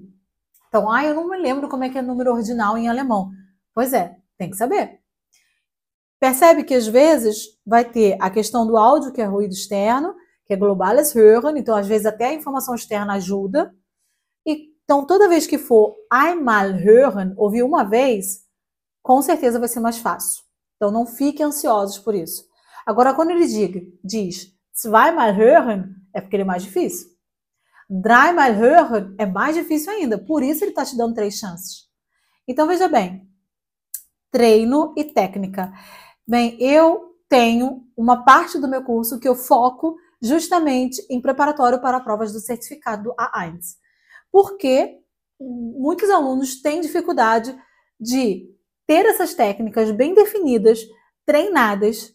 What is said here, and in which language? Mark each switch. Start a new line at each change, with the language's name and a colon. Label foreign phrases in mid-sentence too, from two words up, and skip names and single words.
Portuguese: Então, eu não me lembro como é que é número ordinal em alemão. Pois é, tem que saber. Percebe que às vezes vai ter a questão do áudio, que é ruído externo, que é
German: globales Hören,
Portuguese: então às vezes até a informação externa ajuda. Então, toda vez que for
German: einmal hören,
Portuguese: ouvir uma vez, com certeza vai ser mais fácil. Então, não fiquem ansiosos por isso. Agora, quando ele diz
German: zweimal hören,
Portuguese: é porque ele é mais difícil.
German: Dreimal hören
Portuguese: é mais difícil ainda. Por isso, ele está te dando 3 chances. Então, veja bem. Treino e técnica. Bem, eu tenho uma parte do meu curso que eu foco justamente em preparatório para provas do certificado do A1. Porque muitos alunos têm dificuldade de ter essas técnicas bem definidas, treinadas.